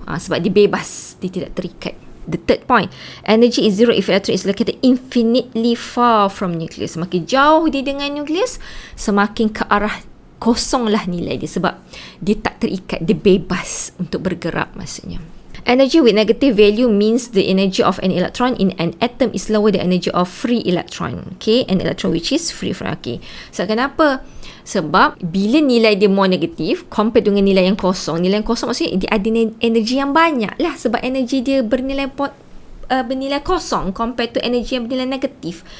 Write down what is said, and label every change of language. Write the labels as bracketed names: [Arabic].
[Malay] Sebab dia bebas, dia tidak terikat. [English] The third point, energy is zero if electron is located infinitely far from nucleus. [Malay] Semakin jauh dia dengan nucleus, semakin ke arah kosonglah nilai dia, sebab dia tak terikat, dia bebas untuk bergerak maksudnya. [English] Energy with negative value means the energy of an electron in an atom is lower than energy of free electron. Okay, an electron which is free from. [Malay] Okay, so kenapa? Sebab bila nilai dia more negatif compare dengan nilai yang kosong. Nilai yang kosong maksudnya dia ada energi yang banyak lah, sebab energi dia bernilai kosong [English] compare to [Malay] energi yang bernilai negatif.